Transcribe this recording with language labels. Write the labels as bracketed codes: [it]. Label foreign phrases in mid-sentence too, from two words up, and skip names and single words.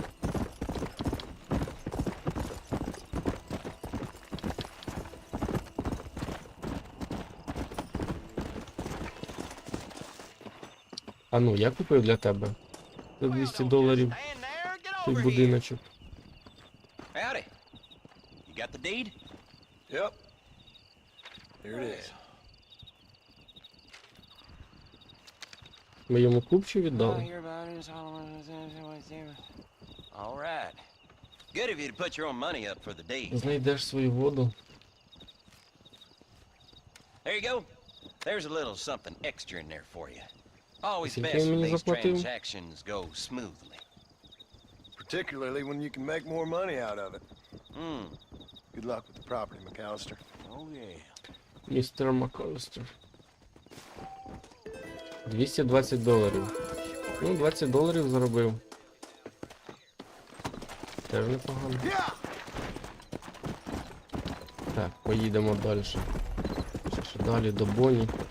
[uk] А ну, я купив для тебе за $200 той будиночок. [en] Howdy. You got the deed? Yep. Here it is. [uk] Ми йому купчу віддали. [en] All right. Good of you to put your own money up for the deed. [uk] Знайдеш свою воду. [en] There you go. There's a little something extra in there for you. Always [uk] Скільки [en] best [uk] він [en] when [uk] мені [en] these [uk] заплатив? [en] transactions go smoothly. Particularly when you can make more money out of it. Good luck with the property, McAllister. Oh, yeah. [uk] Містер МакАлістер. $220. Ну, $20 заробив. Теж непогано. Так, поїдемо далі. Ще далі до Бонні.